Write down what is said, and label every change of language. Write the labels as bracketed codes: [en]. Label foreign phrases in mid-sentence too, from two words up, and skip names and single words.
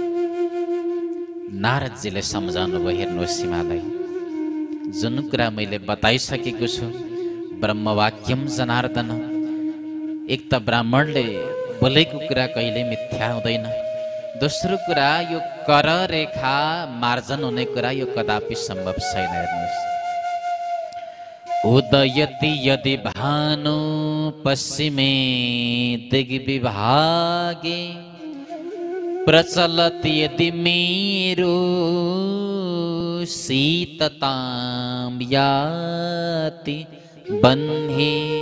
[ne] नारदजीले सम्झाउनु भयो, हेर्नुहोस् हिमालय, जुन कुरा मैले बताइसकेको छु, [sa] ब्रह्मवाक्यम जनार्दन, [ne] एक त ब्राह्मणले बोलेको कुरा कहिले मिथ्या हुँदैन, दोस्रो कुरा यो कर रेखा मार्जन हुने कुरा यो कदापि सम्भव छैन। हेर्नुहोस्, [sa] उदयति यदि भानु पश्चिमे दिग्विभागे प्रचलति यदि मेरु शीततां याति बन्हे